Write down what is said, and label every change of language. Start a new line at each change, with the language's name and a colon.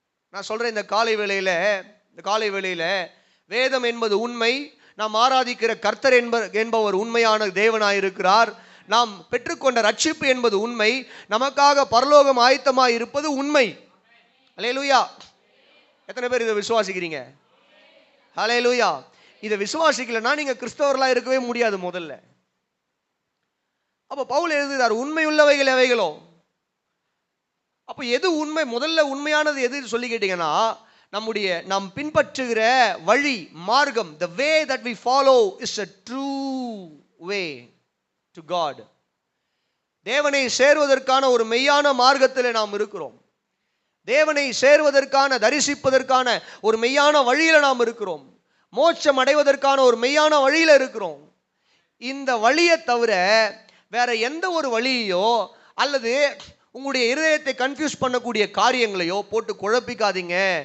Tamil: நான் சொல்றேன், இந்த காலை வேளையில வேதம் என்பது உண்மை, நாம் ஆராதிக்கிற கர்த்தர் என்பவர் உண்மையான தேவனாயிருக்கிறார், நாம் பெற்றுக்கொண்ட ரட்சிப்பு என்பது உண்மை, நமக்காக பரலோகம் ஆயத்தமாய் இருப்பது உண்மை. அல்லேலூயா. எத்தனை பேர் இதை விசுவாசிக்கிறீங்க? அல்லேலூயா. இதை விசுவாசிக்கலன்னா நீங்க கிறிஸ்தவர்களா இருக்கவே முடியாது முதல்ல. அப்ப பவுல் எழுதுகிறார், உண்மை உள்ளவைகள் எவைகளோ. அப்ப எது உண்மை? முதல்ல உண்மையானது எது சொல்லி கேட்டீங்கன்னா, நாம் பின்பற்றுகிற வழி, மார்க்கம்,
English: the way that we follow is a true way to God.
Tamil: தேவனை சேர்வதற்கான ஒரு மெய்யான மார்க்கத்தில் நாம் இருக்கிறோம். தேவனை சேர்வதற்கான, தரிசிப்பதற்கான ஒரு மெய்யான வழியில நாம் இருக்கிறோம். மோட்சம் அடைவதற்கான ஒரு மெய்யான வழியில இருக்கிறோம். இந்த வழியை தவிர வேற எந்த ஒரு வழியோ அல்லது உங்களுடைய இருதயத்தை கன்ஃபியூஸ் பண்ணக்கூடிய காரியங்களையோ போட்டு குழப்பிக்காதீங்க.